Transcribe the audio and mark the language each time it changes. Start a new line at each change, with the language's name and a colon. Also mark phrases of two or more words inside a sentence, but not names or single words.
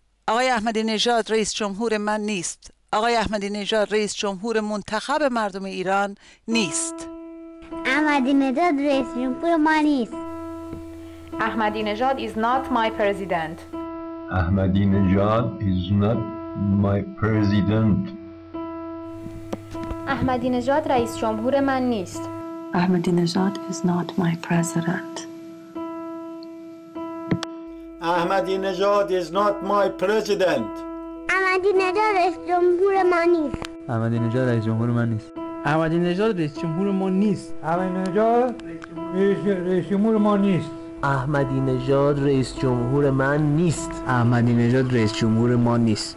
Persian: آقای احمدی نژاد رئیس جمهور من نیست. آقای احمدی نژاد رئیس جمهور منتخب مردم ایران نیست. احمدی نژاد رئیس جمهور ما نیست.
English: احمدی نژاد is not my president. احمدی نژاد is not my president.
Persian: احمدی نژاد رئیس جمهور من نیست.
English: احمدی نژاد is not my president. احمدی نژاد is not my president.
Persian: احمدی نژاد رئیس جمهور ما نیست. احمدی نژاد رئیس جمهور من نیست. احمدی نژاد رئیس جمهور ما نیست. احمدی نژاد رئیس جمهور ما نیست. احمدی نژاد رئیس جمهور من نیست. احمدی نژاد رئیس جمهور ما نیست.